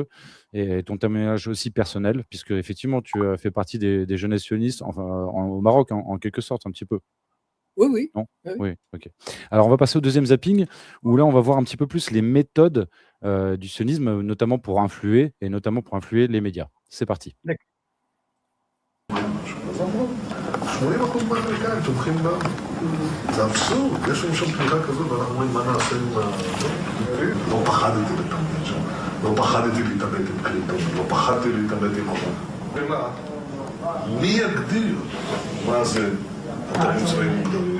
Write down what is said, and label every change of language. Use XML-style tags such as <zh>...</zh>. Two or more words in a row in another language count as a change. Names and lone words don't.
<fr>Et ton témoignage aussi personnel, puisque effectivement, tu as fait partie des jeunesses sionistes, enfin, au Maroc, en quelque sorte, un petit peu. Oui. Non ? Oui, ok. Alors, on va passer au deuxième zapping, où là, on va voir un petit peu plus les méthodes du sionisme, notamment pour influer les médias. C'est parti. D'accord.</fr> <he>80% מהאמריקאים תומכים בה. זה אבסורד, יש לנו שם תמיכה כזאת ואנחנו אומרים מה נעשה עם לא פחדתי להתעמת שם, לא פחדתי להתעמת עם קלינטון, לא פחדתי להתעמת עם אובמה. מי יגדיר מה זה אתרים צבאיים מוגדרים?</he>